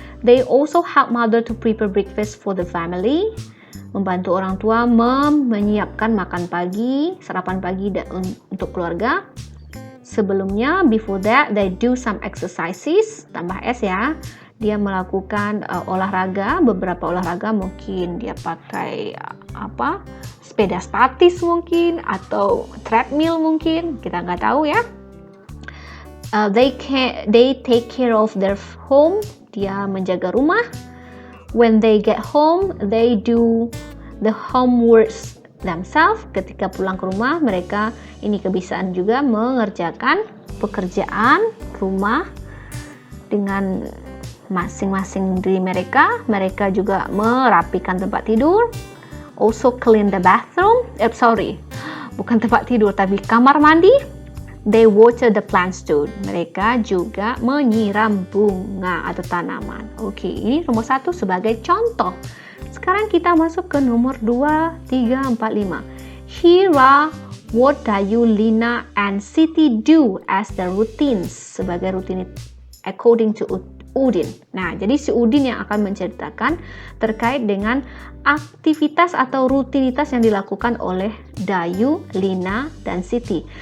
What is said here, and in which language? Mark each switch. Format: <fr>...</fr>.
<en>They also help mother to prepare breakfast for the family.</en> <id>Membantu orang tua menyiapkan makan pagi, sarapan pagi untuk keluarga. Sebelumnya,</id> <en>before that, they do some exercises,</en> <id>tambah S ya. Dia melakukan olahraga, beberapa olahraga, mungkin dia pakai sepeda statis mungkin, atau treadmill mungkin, kita nggak tahu ya.</id> <en>They take care of their home,</en> <id>dia menjaga rumah.</id> <en>When they get home, they do the homeworks themselves.</en> <id>Ketika pulang ke rumah, mereka ini kebiasaan juga mengerjakan pekerjaan rumah dengan masing-masing diri mereka. Mereka juga merapikan tempat tidur.</id> <en>Also clean the bathroom.</en> <id>Bukan tempat tidur, tapi kamar mandi.</id> <en>They water the plants too.</en> <id>Mereka juga menyiram bunga atau tanaman. Oke, ini nomor 1 sebagai contoh. Sekarang kita masuk ke nomor 2, 3, 4, 5.</id> <en>Here are what Dayu, Lina, and Siti do as the routines.</en> <id>Sebagai rutinitas</id> <en>according to Udin.</en> <id>Nah, jadi si Udin yang akan menceritakan terkait dengan aktivitas atau rutinitas yang dilakukan oleh Dayu, Lina, dan Siti.</id>